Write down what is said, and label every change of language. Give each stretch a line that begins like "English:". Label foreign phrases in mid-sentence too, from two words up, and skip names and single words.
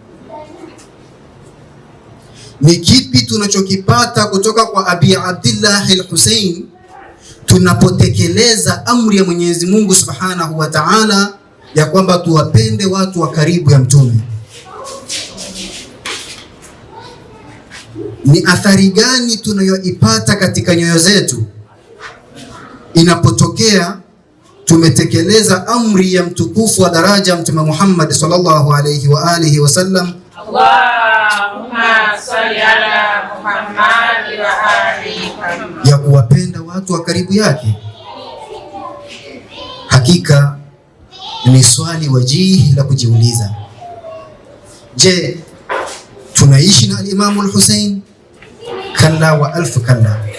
Swahili: Ni kipi tunachokipata kutoka kwa Abi Abdillah al-Husain tunapotekeleza amri ya Mwenyezi Mungu
Arabic: سبحانه وتعالى
Swahili: ya kwamba tuwapende watu wa karibu ya Mtume? Ni athari gani tunayoipata katika nyoyo zetu inapotokea tumetekeleza amri ya mtukufu wa daraja Mtume Muhammad
Arabic: صلى الله عليه وآله وسلم، اللهم صل على محمد وآل محمد,
Swahili: ya kuwapenda watu wa karibu yake? Hakika ni swali wajihi la kujiuliza. Je, tunaishi na al-Imamu al-Husain?
Arabic: كلا وألف كلا.